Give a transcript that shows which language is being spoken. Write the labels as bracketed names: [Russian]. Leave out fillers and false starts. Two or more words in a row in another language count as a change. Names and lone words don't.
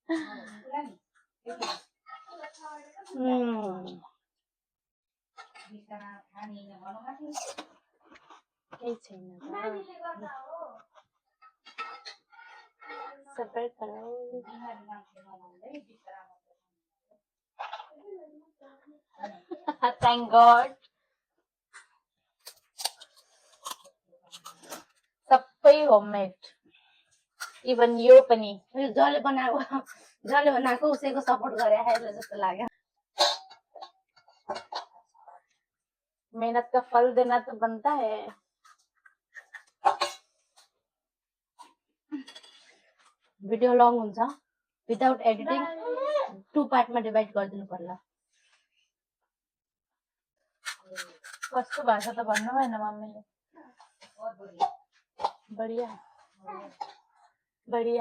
[Nepali] केही छैन सेपरेट गरौ [English] thank God [Nepali] सबै [English] homemade even [Nepali] यो पनि जसले बनाएको उसैको सपोर्ट गरे जस्तो लाग्यो [Hindi] मेहनत का फल देना तो बनता है [Nepali] भिडियो लङ हुन्छ [English] without editing [Nepali] 2 पार्टमा डिभाइड गरिदिनु पर्ला कस्तो भाषा त भन्नु भएन मम्मीले बढिया बढिया